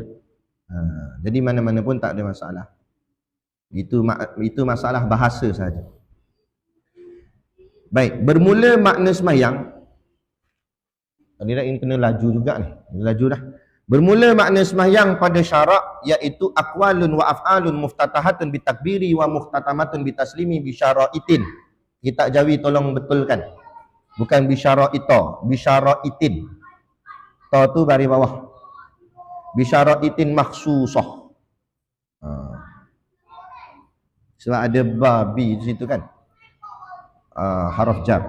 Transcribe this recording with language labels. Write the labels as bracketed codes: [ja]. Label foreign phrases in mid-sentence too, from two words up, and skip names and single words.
[ms] Jadi mana-mana pun tak ada masalah. Itu masalah bahasa saja. Baik, bermula makna sembahyang. Ini kena laju juga ni. Laju dah. Bermula makna sembahyang pada syarak iaitu [ar] أقوال وأفعال مفتتحة بالتكبير ومختتمة بالتسليم بشرائط. [ms] Kitab Jawi tolong betulkan. Bukan [ar] بشرائطَ، بشرائطٍ. [ms] Ta tu baris bawah. [ar] بشرائط مخصوصة. [ms] Sebab ada babi di situ kan, haraf jar.